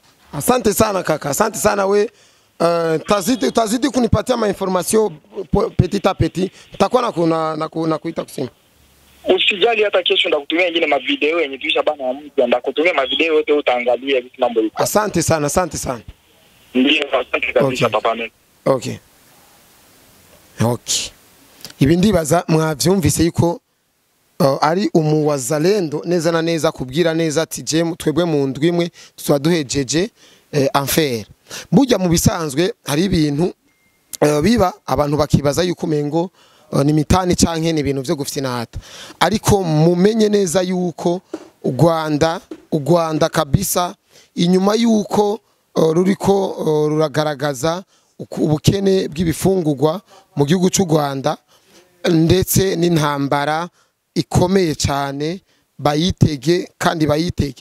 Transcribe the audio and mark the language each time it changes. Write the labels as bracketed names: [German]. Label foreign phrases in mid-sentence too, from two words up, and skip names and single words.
[Swahili] Asante sana kaka, asante sana we. Tazidi kunipatia ma information [French] petit à petit. [Swahili] Nitakuwa na kuita kusema. Usijali hata kesho ndakutumia nyingine ma video yenye tuisha bana mtu ndakutumia ma video yote utaangalia vitu mambo yuko. Asante sana, asante sana. Ndio, asante kabisa papa mimi. Okay. [Rundi] Ibi ndibaza mwavyumvise yuko ari umuwazalendo neza na neza kubwira neza ati je twebwe mu ndwimwe twaduhejeje enfer. Burya mu bisanzwe hari ibintu biba abantu bakibaza yuko mengo ni mitani canke ni ibintu byo gufinata, ariko mumenye neza yuko u Rwanda kabisa inyuma yuko ruriko ruragaragaza ubukene bw'ibifungurwa mu gihugu cy'u Rwanda ndetse n'intambara ikomeye cyane, bayitege kandi bayitege.